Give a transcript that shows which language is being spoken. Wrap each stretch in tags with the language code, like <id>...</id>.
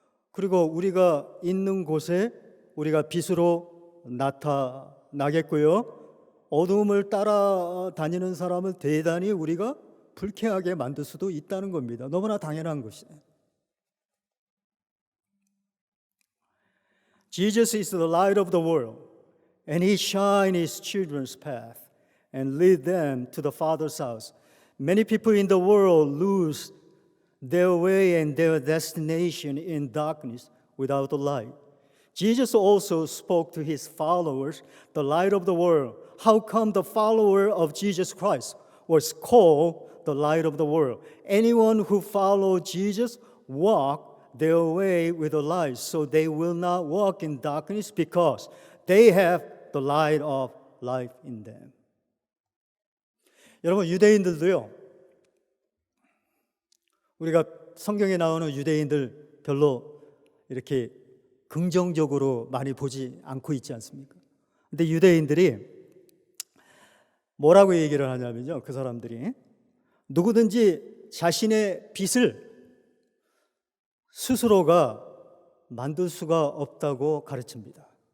<ko>그리고 우리가 있는 곳에 우리가 빛으로 나타나겠고요, 어두움을 따라다니는 사람을 대단히 우리가 불쾌하게 만들 수도 있다는 겁니다. 너무나 당연한 것이에요.</ko> <en>Jesus is the light of the world, and He shines His children's path and lead them to the Father's house. Many people in the world lose their way and their destination in darkness without the light. Jesus also spoke to His followers, the light of the world. How come the follower of Jesus Christ was called the light of the world? Anyone who follows Jesus walk their way with the light, so they will not walk in darkness because they have the light of life in them.</en> <ko>여러분, 유대인들도요, 우리가 성경에 나오는 유대인들 별로 이렇게 긍정적으로 많이 보지 않고 있지 않습니까? 근데 유대인들이 뭐라고 얘기를 하냐면요, 그 사람들이 누구든지 자신의 빛을 스스로가 만들 수가 없다고 가르칩니다.</ko>